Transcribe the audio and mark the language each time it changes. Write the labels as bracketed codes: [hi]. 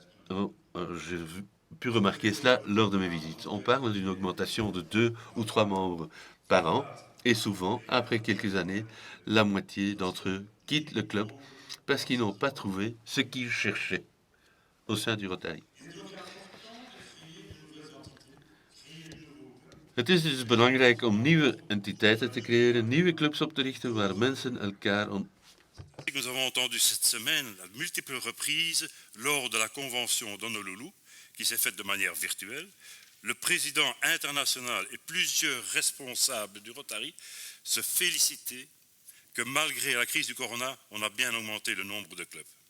[fr] J'ai pu remarquer cela lors de mes visites. On parle d'une augmentation de 2 ou 3 membres par an et souvent, après quelques années, la moitié d'entre eux quittent le club parce qu'ils n'ont pas trouvé ce qu'ils cherchaient au sein du Rotary. [nl] Het is dus belangrijk om nieuwe entiteiten te creëren, nieuwe clubs op te richten waar mensen elkaar [fr] Nous avons entendu cette semaine à multiples reprises lors de la convention d'Honolulu, qui s'est faite de manière virtuelle, le président international et plusieurs responsables du Rotary se féliciter que malgré la crise du corona, on a bien augmenté le nombre de clubs.